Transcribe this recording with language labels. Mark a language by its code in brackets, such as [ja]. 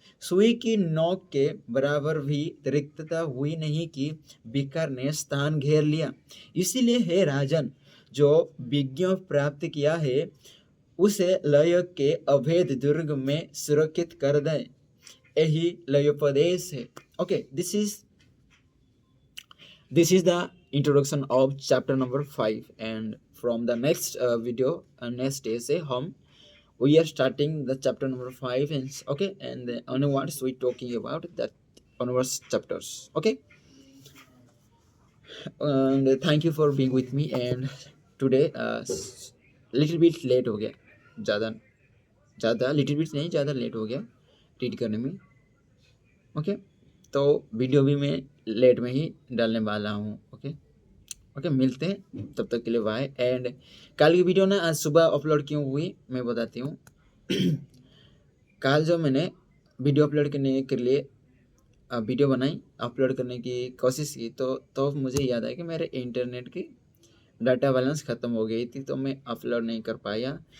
[hi] सुई की नोक के बराबर भी रिक्तता हुई नहीं कि विकार ने स्थान घेर लिया। इसीलिए हे राजन, जो विज्ञ प्राप्त किया है उसे लय के अभेद दुर्ग में सुरक्षित कर दे। यही लयोपदेश है। [en] okay, this is the introduction of chapter number 5, and from the next video next day [hi] से हम [en] we are starting the chapter number 5, and okay, and onwards we talking about that onwards chapters. Okay, and thank you for being with me, and today little bit late [hi] हो गया, ज़्यादा [en] little bit [hi] नहीं, ज़्यादा late हो गया read करने में। Okay, तो वीडियो भी मैं लेट में ही डालने वाला हूँ। ओके, मिलते हैं, तब तक के लिए बाय। एंड कल की वीडियो ना आज सुबह अपलोड क्यों हुई मैं बताती हूँ। कल जो मैंने वीडियो अपलोड करने के लिए वीडियो बनाई, अपलोड करने की कोशिश की, तो मुझे याद आया कि मेरे इंटरनेट की डाटा बैलेंस ख़त्म हो गई थी, तो मैं अपलोड नहीं कर पाया।